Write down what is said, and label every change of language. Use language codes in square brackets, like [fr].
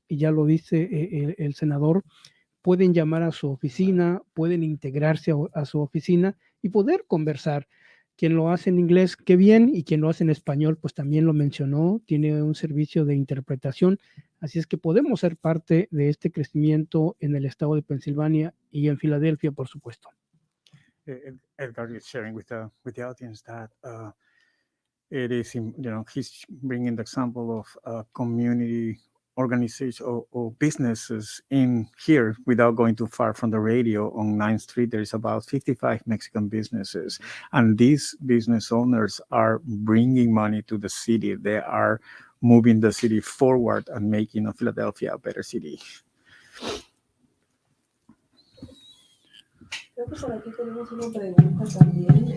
[es] Y ya lo dice el senador, pueden llamar a su oficina, pueden integrarse a su oficina y poder conversar. Quien lo hace en inglés, qué bien, y quien lo hace en español, pues también lo mencionó, tiene un servicio de interpretación. Así es que podemos ser parte de este crecimiento en el estado de Pensilvania y en Filadelfia, por supuesto. [en] Edgar is sharing with the audience that it is, he's bringing the example of community organization or businesses in here without going too far from the radio. On 9th Street, there is about 55 Mexican businesses, and these business owners are bringing money to the city. They are moving the city forward and making Philadelphia a better city. [es] Creo que por aquí tenemos una pregunta también.